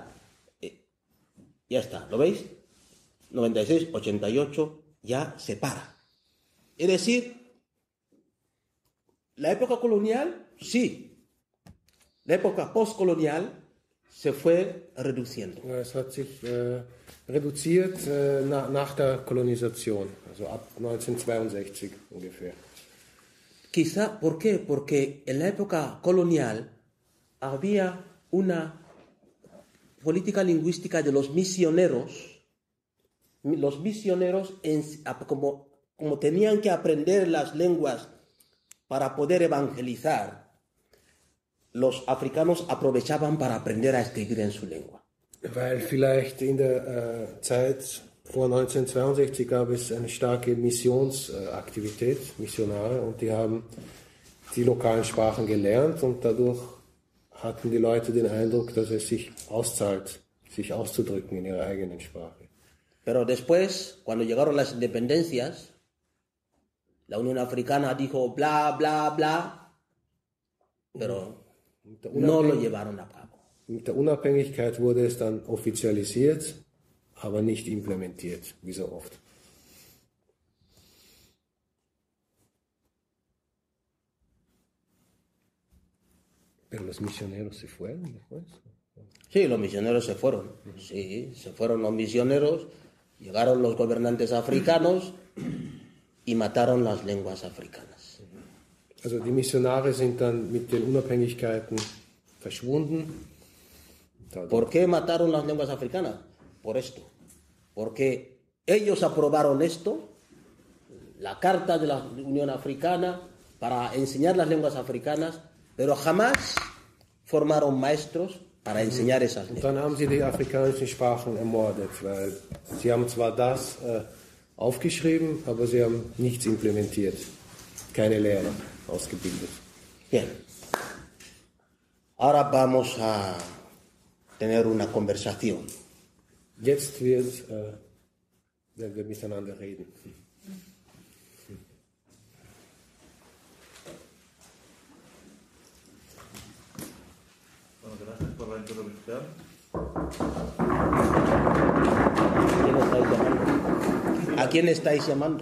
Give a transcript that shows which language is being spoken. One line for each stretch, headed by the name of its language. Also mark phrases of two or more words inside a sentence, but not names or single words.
Spanish: Ya está, ¿lo veis? 96, 88, ya se para. Es decir, la época colonial, sí. La época postcolonial, se fue reduciendo.
German: Es hat sich reduziert nach der Kolonisation, also ab 1962 ungefähr.
Spanish: Quizá, ¿por qué? Porque en la época colonial había una política lingüística de los misioneros. Los misioneros, como tenían que aprender las lenguas para poder evangelizar, los africanos aprovechaban para aprender a escribir en su lengua.
German: Weil vielleicht in der Zeit vor 1962 gab es eine starke Missionsaktivität, Missionare, und die haben die lokalen Sprachen gelernt und dadurch hatten die Leute den Eindruck, dass es sich auszahlt, sich auszudrücken in ihrer eigenen Sprache.
Spanish: Pero después, cuando llegaron las independencias, la Unión Africana dijo bla, bla, bla, pero no lo llevaron a cabo.
German: Mit der Unabhängigkeit wurde es dann offizialisiert, aber nicht implementiert, wie so oft.
Spanish: Pero los misioneros se fueron después. Sí, los misioneros se fueron. Sí, se fueron los misioneros, llegaron los gobernantes africanos y mataron las lenguas africanas.
German: Also die Missionare sind dann mit den Unabhängigkeiten verschwunden.
Spanish: ¿Por qué mataron las lenguas africanas? Por esto. Porque ellos aprobaron esto, la Carta de la Unión Africana, para enseñar las lenguas africanas, pero jamás formaron maestros para enseñar esas lenguas.
German: Und dann haben sie die afrikanischen Sprachen ermordet, weil sie haben zwar das aufgeschrieben, aber sie haben nichts implementiert. Keine Lehrer ausgebildet.
Spanish: Bien. Ahora vamos a tener una conversación.
German: Jetzt werden wir miteinander reden.
Spanish: Bueno, gracias por la introducción. ¿A quién estáis llamando?